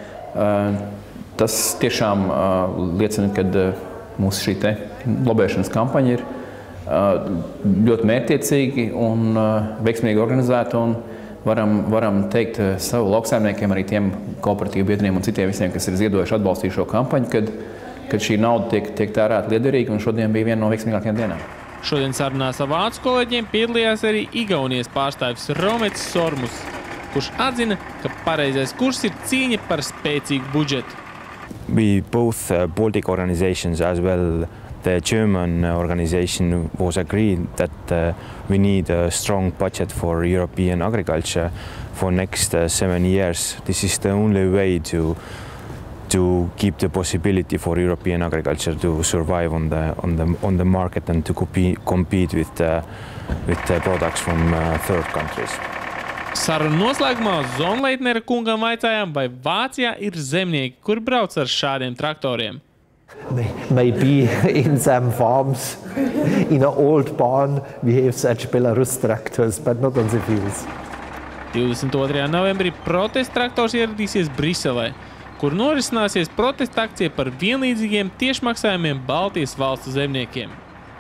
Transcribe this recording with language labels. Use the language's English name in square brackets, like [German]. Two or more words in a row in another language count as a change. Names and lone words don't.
[Latvian] Tas tiešām liecina, ka mūsu šī te lobēšanas kampaņa ir ļoti mērķtiecīgi un veiksmīgi organizēta un varam teikt savu lauksaimniekiem, arī tiem kooperatīvu biedriem un citiem visiem, kas ir ziedojuši atbalstījuši šo kampaņu, kad šī nauda tiek tērēta liederīgi un šodien bija viena no veiksmīgākajām dienām. Šodien sarunās ar vācu kolēģiem piedalījās arī Igaunijas pārstāvis Romets Sormus, kurš atzina, ka pareizais kurs ir cīņa par spēcīgu budžetu. [English] We both Baltic organizations as well the German organization was agreed that we need a strong budget for European agriculture for next 7 years. This is the only way to keep the possibility for European agriculture to survive on the market and to compete with the products from third countries. [Latvian] Sarunu noslēgumā Zonleitnera kungam vaicājām, vai Vācijā ir zemnieki, kuri brauc ar šādiem traktoriem. [English] Maybe in some farms, in an old barn, we have such Belarus tractors, but not on the fields. [Latvian] 22. novembrī protesta traktors ieradīsies Briselē, kur norisināsies protesta akcija par vienlīdzīgiem tiešmaksājumiem Baltijas valstu zemniekiem.